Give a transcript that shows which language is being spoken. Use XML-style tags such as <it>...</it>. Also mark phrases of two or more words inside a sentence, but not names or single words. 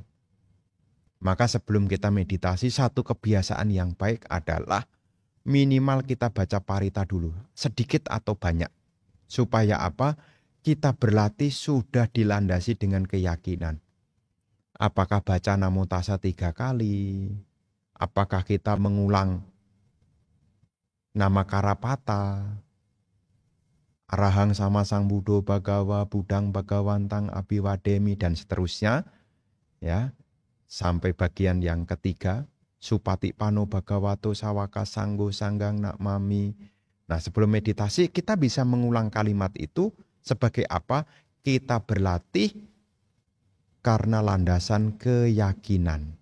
<id>Maka sebelum kita meditasi, satu kebiasaan yang baik adalah minimal kita baca parita dulu, sedikit atau banyak. Supaya apa? Kita berlatih sudah dilandasi dengan keyakinan. Apakah baca</id> <pi>Namo Tassa</pi> <id>3 kali? Apakah kita mengulang nama Karapata?</id> <pi>Arahang sama Sang Buddho Bhagawa, Budang Bhagawantang Abhiwademi,</pi> <id>dan seterusnya. Ya, sampai bagian yang ketiga.</id> <pi>Supati Pano Bhagavato Sawaka Sanggo Sanggang Nakmami.</pi> <id>Nah, sebelum meditasi kita bisa mengulang kalimat itu sebagai apa? Kita berlatih karena landasan keyakinan.</id>